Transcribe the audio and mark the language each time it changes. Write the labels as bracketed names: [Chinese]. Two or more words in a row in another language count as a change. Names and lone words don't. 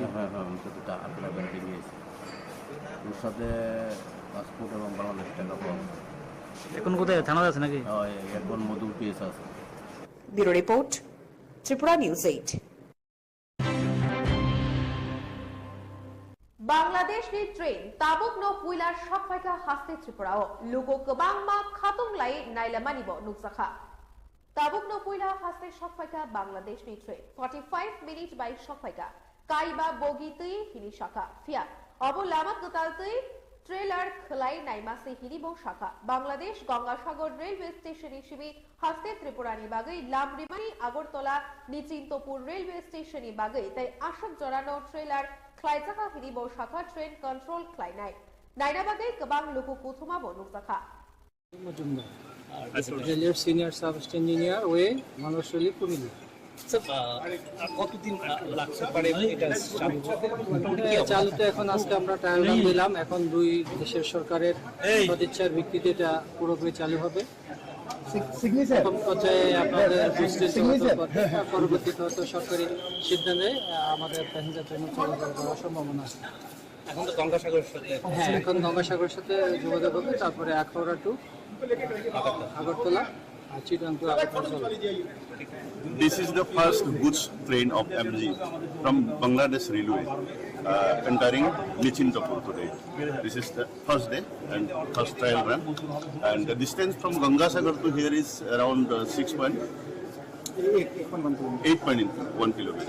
[Bangla] হ্যাঁ তো টাকাটা বেড়া ডেঙ্গে গেছে ওর সাথে পাসপোর্ট এবং বাংলাদেশ টাকা পাওয়া এখন কোথায় থানা আছে নাকি এখন মধুর কেস আছে [English] Bureau Report Tripura News 8 [Kok Borok] বাংলাদেশ ni train tabuk no puilar shopfaika haste tripurao lugo kobang ma khatung lai nailamani bo nukjakha tabuk no puila haste shopfaika bangladesh ni train 45 [English] minutes by [Kok Borok] shopfaika kaiba bogi tui hini shaka fia obo lamat gotal tui trailer khlai naimase hini bo shaka bangladesh gangasagar [English] railway station [Kok Borok] hisabe haste tripurani bagai lamrimani agortola nichintopur [English] railway station [Kok Borok] ni bagai tai ashok jorano trailer Klaijaka hinibo shaka [English] train control [Kok Borok] klainai nainabagai kebang luku kuthuma bonuk jakha [Bangla] রেলের [English] senior sub engineer [Bangla] ওয়ে মানুষলি কুমিল্লা কতদিন লাগছে পারে এটা চালুতে এখন আজকে আমরা [English] trial run [Bangla] দিলাম এখন দুই দেশের সরকারের সদিচ্ছার ভিত্তিতে এটা পুরোপুরি চালু হবে প্রথম পর্যায়ে আপনাদের পরবর্তীতে হয়তো সরকারি সিদ্ধান্তে আমাদের [English] passenger train [Bangla] চলাচল করার সম্ভাবনা আছে এখন তো গঙ্গাসাগরের সাথে এখন গঙ্গাসাগরের সাথে যোগাযোগ হবে তারপরে আখাউড়া টু আগরতলা আর চিটাং টু আগরতলা [English] This is the first goods train of MG from Bangladesh Railway entering Nichintapur today. This is the first day and first trial run. And the distance from Gangasagar to here is around 8.1 kilometer.